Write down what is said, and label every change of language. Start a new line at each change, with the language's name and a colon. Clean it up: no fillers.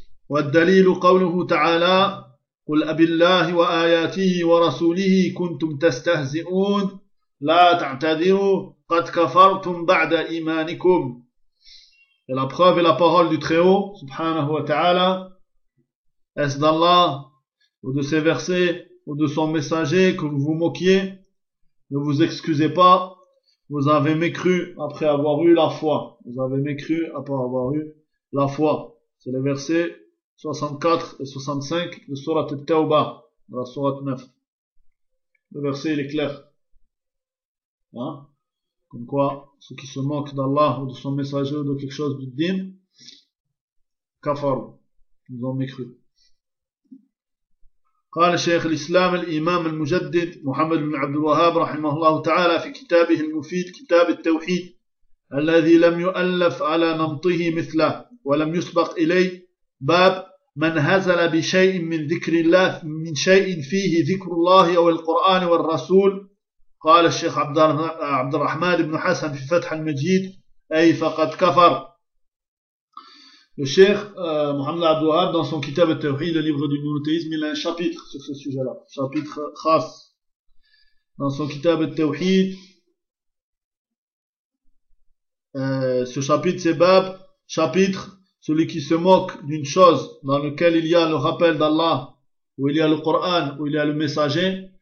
Arabic: والدليل قوله تعالى قل أبالله وآياته ورسوله كنتم تستهزئون لا تعتذروا قد كفرتم بعد إيمانكم.
French: Et la preuve est la parole du Très-Haut, subhanahu wa ta'ala, est-ce d'Allah, ou de ses versets, ou de son messager, que vous vous moquiez? Ne vous excusez pas, vous avez mécru après avoir eu la foi. Vous avez mécru après avoir eu la foi. C'est le verset 64 et 65 de Surat al-Tawbah, de la Surat 9. Le verset, il est clair. Hein? Comme quoi, ceux qui se moquent d'Allah ou de son messager ou de quelque chose du din, kafar, ils ont mécru.
Arabic: قال شيخ الإسلام الإمام المجدد محمد بن عبد الوهاب رحمه الله تعالى في كتابه المفيد كتاب التوحيد الذي لم يؤلف على نمطه مثله ولم يسبق إليه باب من هزل بشيء من ذكر الله من شيء فيه ذكر الله أو القرآن والرسول. قال الشيخ عبد الرحمن بن حسن في فتح المجيد أي فقد كفر.
French: Le cheikh Mohamed Abdouhab, dans son Kitab al-Tawhid, le livre du monothéisme, il a un chapitre sur ce sujet-là, chapitre khas. Dans son Kitab al-Tawhid, ce chapitre, c'est Bab, chapitre, celui qui se moque d'une chose dans laquelle il y a le rappel d'Allah, où il y a le Coran, où il y a le messager.